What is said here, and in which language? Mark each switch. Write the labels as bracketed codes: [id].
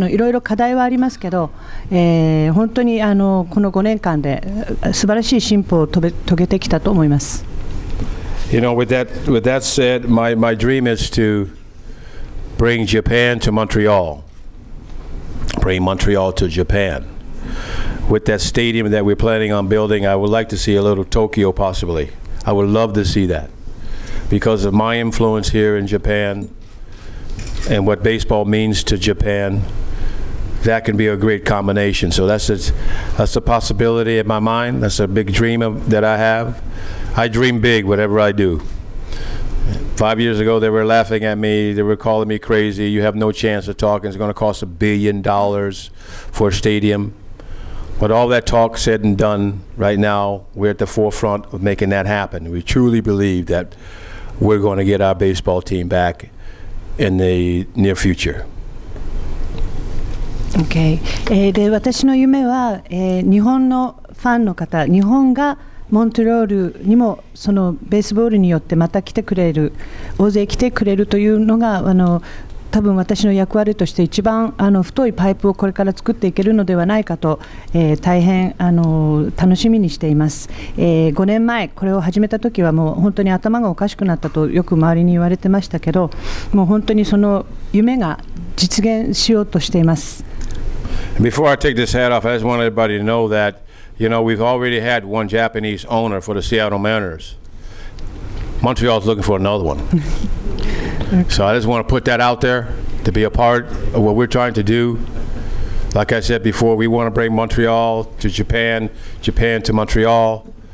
[ja] いろいろ課題はありますけど、本当にこの5年間で素晴らしい進歩を遂げてきたと思います。 [en] You know, with that said, my dream is to bring Japan to Montreal, bring Montreal to Japan. With that stadium that we're planning on building, I would like to see a little Tokyo possibly. I would love to see that because of my influence here in Japan and what baseball means to Japan. that can be a great combination. So that's a possibility in my mind. That's a big dream that I have. I dream big, whatever I do. 5 years ago, they were laughing at me. They were calling me crazy. You have no chance of talking. It's going to cost $1 billion for a stadium. But all that talk said and done, right now, we're at the forefront of making that happen. We truly believe that we're going to get our baseball team back in the near future. Okay. [ja] で、私の夢は、日本のファンの方、日本がモントリオールにもそのベースボールによってまた来てくれる、大勢来てくれるというのが多分私の役割として一番太いパイプをこれから作っていけるのではないかと、大変楽しみにしています。 5年前これを始めた時はもう本当に頭がおかしくなったとよく周りに言われてましたけど、もう本当にその夢が実現しようとしています。 [en] Before I take this hat off, I just want everybody to know that, you know, we've already had one Japanese owner for the Seattle Mariners. Montreal's looking for another one. So I just want to put that out there to be a part of what we're trying to do. Like I said before, we want to bring Montreal to Japan, Japan to Montreal.